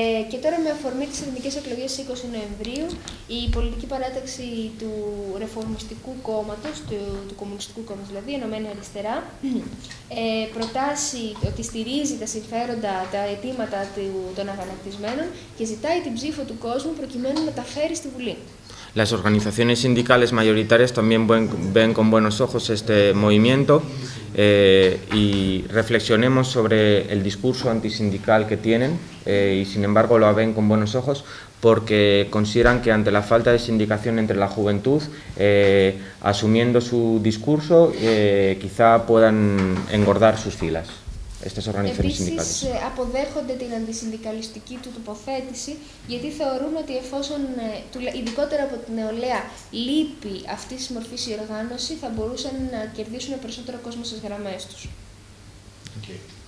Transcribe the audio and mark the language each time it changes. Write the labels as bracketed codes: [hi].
[el] Και τώρα, με αφορμή τις εθνικές εκλογές 20 Νοεμβρίου, η πολιτική παράταξη του Ρεφορμιστικού Κόμματος, του Κομμουνιστικού Κόμματος, δηλαδή Ενωμένη Αριστερά, προτάσει ότι στηρίζει τα συμφέροντα, τα αιτήματα των αγανακτισμένων και ζητάει την ψήφο του κόσμου προκειμένου να τα φέρει στη Βουλή. [es] Las organizaciones sindicales mayoritarias también ven con buenos ojos este movimiento y reflexionemos sobre el discurso antisindical que tienen y sin embargo lo ven con buenos ojos porque consideran que ante la falta de sindicación entre la juventud, asumiendo su discurso, quizá puedan engordar sus filas. Estas [el] οργανισμένες συνδικάτες. Επίσης, αποδέχονται την αντισυνδικαλιστική του τοποθέτηση, γιατί θεωρούν ότι εφόσον, ειδικότερα από την νεολαία, λείπει αυτή τη μορφή η οργάνωση, θα μπορούσαν να κερδίσουν περισσότερο κόσμο στις γραμμές τους. Okay.